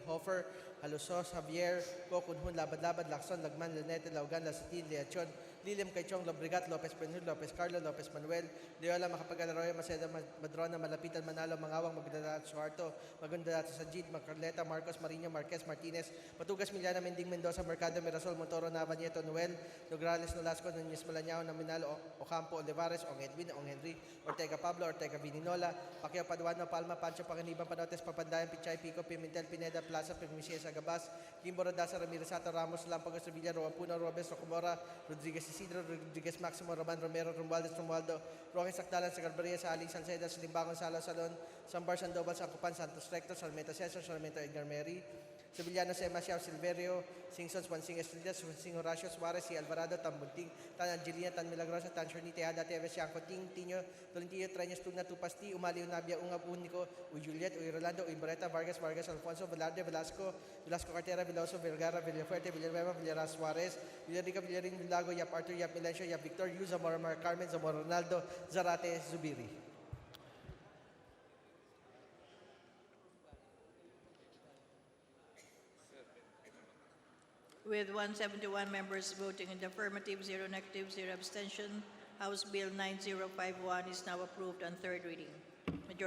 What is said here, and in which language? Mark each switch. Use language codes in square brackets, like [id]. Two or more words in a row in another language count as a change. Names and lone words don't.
[en] Hofer, Halusos, Javier, Cokunhun, Labad-Labad, Lacson, Lagman, Lanete, Laugan, Lasatin, Leachon, Lilim Caichong, Lobrigat, Lopez Penhul, Lopez Carlo, Lopez Manuel, Leola, Macapagal-Arroyo, Maceda, Madrona, Malapitan, Manalo, Mangawang, Magdadato, Suarto, Magdadato, Sajid, Macarleta, Marcos, Marino, Marquez, Martinez, Patugas, Miliana, Mending, Mendoza, Mercado, Mirasol, Montoro, Nava, Nieto, Noel, Nograles, Nolasco, Núñez, Malañao, Nominal, Ocampo, Olivares, Ong Edwin, Ong Henry, Ortega Pablo, Ortega Vininola, Pacquiao Paduano, Palma, Pancho, Panganiban, Panotes, Papandayan, Pichay, Pico, Pimentel, Pineda, Plaza, Pimicies, Agabas, Kimbo Rodasa, Ramirez Sato, Ramos, Lampagos, Sevilla, Roapuno, Robes, Rocomora, Rodriguez Isidro, Rodriguez Maximo, Roman Romero, Romualdez, Romualdo, Roque Sacdalan, Sagarbaria, Saling, Salceda, Silimbangon, Salo, Salon, Sambar, Sandoval, Sancopan, Santos Recto, Sarmento Cesar, Sarmento Edgar Mary, Sevillano, Sema, Siao, Silverio, Singson, Swansing Estrellas, Swansing Horacio, Suarez, si Alvarado, Tambunting, Tan Angelina, Tan Milagrosa, Tan Shorni, Teada, Teves, Yanko, Ting, Tino, Tolentino, Treñas, Tugna, Tupasti, Umali, Unabia, Ungab, Unico, Uy Juliet, Uy Rolando, Uy Barreta, Vargas, Alfonso, Velarde, Velasco, Cartera, Veloso, Vergara, Villafuerte, Villanueva, Villaras, Suarez, Villarica, Villarin, Villago, Yap Arthur, Yap Milencio, Yap Victor, Yu, Zamora, Mar Carmen, Zamora Ronaldo, Zarate, Zubiri. With 171 members voting in the affirmative, 0 negative, 0 abstention, House Bill 9051 is now approved on third reading.